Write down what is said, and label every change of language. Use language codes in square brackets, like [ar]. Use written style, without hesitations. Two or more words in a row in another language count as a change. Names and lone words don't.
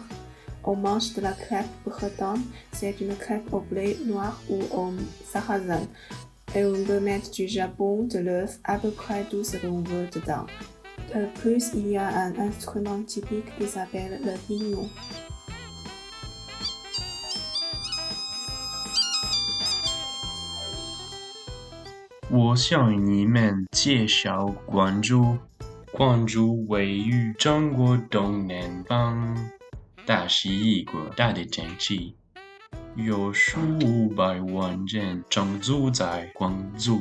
[fr] On mange de la crêpe bretonne, c'est une crêpe au blé noir ou au sarrasin. Et on peut mettre du jambon, de l'œuf, à peu près tout ce qu'on veut dedans. De plus, il y a un instrument typique qui s'appelle le biniou. [zh] 我向你们介绍广州。广州位于中国东南方，它是一个大的城市，有1500万人居住在广州。